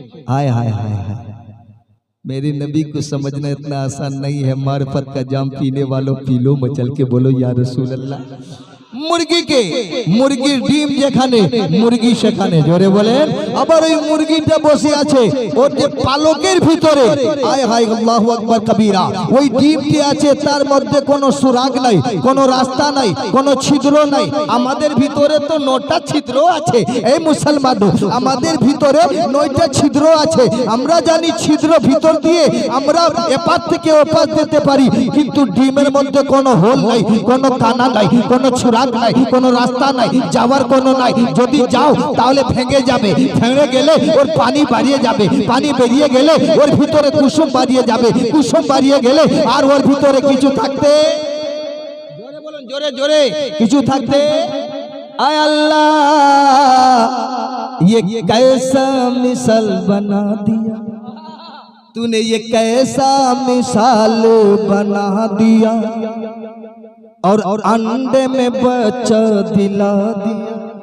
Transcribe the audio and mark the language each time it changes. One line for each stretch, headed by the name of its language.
Hindi: हाय हाय हाय हाय, मेरे नबी को समझना इतना आसान नहीं है। मार्फत का जाम पीने वालों पी लो, मचल के बोलो या रसूल अल्लाह।
Bangla: মুরগিকে, মুরগির ডিম যেখানে মুরগি সেখানে, জোরে বলেন। আবার ওই মুরগিটা বসে আছে ওর যে পালকের ভিতরে, আয় হায় আল্লাহু আকবার কবীরা, ওই ডিমটি আছে তার মধ্যে কোনো সুরাগ নাই, কোনো রাস্তা নাই, কোনো ছিদ্র নাই। আমাদের ভিতরে তো 9টা ছিদ্র আছে। এই মুসলমান, আমাদের ভিতরে 9টা ছিদ্র আছে। আমরা জানি ছিদ্র ভিতর দিয়ে আমরা এপার থেকে ওপার যেতে পারি, কিন্তু ডিমের মধ্যে কোনো হোল নাই, কোনো কানা নাই, কোনো সুরাগ নাই, কোনো রাস্তা নাই, যাওয়ার কোনো নাই। যদি যাও তাহলে ভেঙে যাবে, ভেঙে গেলে ওর পানি বাড়িয়ে যাবে, পানি বেরিয়ে গেলে ওর ভিতরে কুসুম বাড়িয়ে যাবে, কুসুম বাড়িয়ে গেলে আর ওর ভিতরে কিছু থাকতে, জোরে বলুন, জোরে জোরে, কিছু থাকতে।
Hindi: आय अल्लाह ये कैसा मिसाल बना दिया तूने, ये कैसा मिसाल बना दिया, और अंडे में बच्चा दिला दिया,